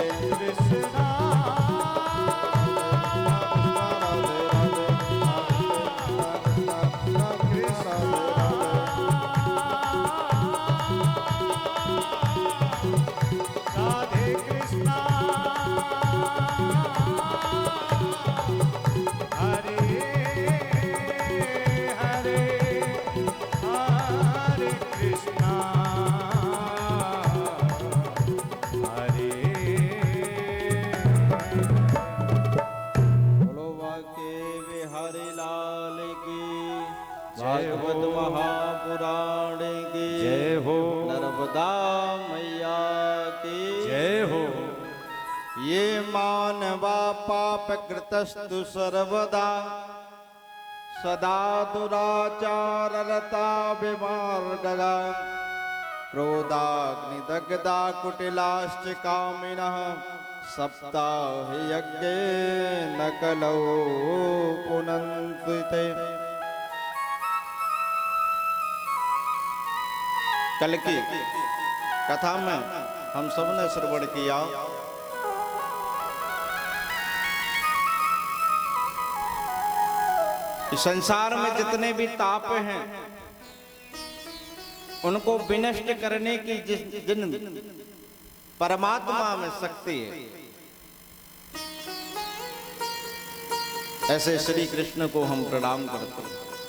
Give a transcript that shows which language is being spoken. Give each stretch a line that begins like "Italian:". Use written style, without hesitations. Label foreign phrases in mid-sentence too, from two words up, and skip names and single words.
Hindi: कृष्णा राधे कृष्णा हरे हरे हरे कृष्णा हरे बोलो बाके बिहारी लाल की भागवत महापुराण की जय हो नर्मदा मैया की जय हो
Sanskrit: ये मानवा पाप कृतस्तु सर्वदा सदा दुराचाररता विमार्गगा क्रोधाग्निदग्धा कुटिलाश्च कामिनः सप्ताह यज्ञे न कलौ पुनन्ति ते।
Hindi: कल की कथा में हम सब ने श्रवण किया कि संसार में जितने भी ताप हैं उनको विनष्ट करने की जिन परमात्मा में शक्ति है, ऐसे श्री कृष्ण को हम प्रणाम करते हैं।